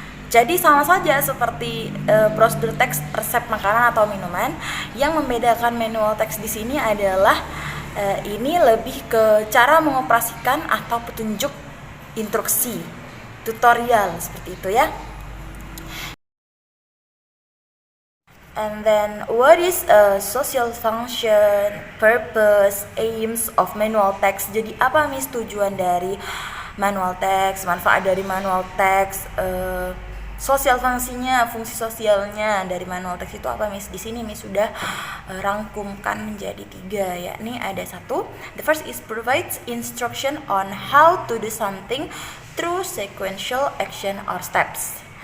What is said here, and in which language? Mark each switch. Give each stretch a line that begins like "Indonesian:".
Indonesian: Jadi sama saja seperti prosedur teks resep makanan atau minuman. Yang membedakan manual teks di sini adalah ini lebih ke cara mengoperasikan atau petunjuk, instruksi, tutorial seperti itu ya.
English: And then what is social function, purpose, aims of manual text?
Indonesian: Jadi apa Miss tujuan dari manual text, manfaat dari manual text, sosial fungsinya, fungsi sosialnya dari manual text itu apa Miss? Di sini Miss sudah rangkumkan menjadi 3, yakni ada 1.
English: The first is provides instruction on how to do something through sequential action or steps.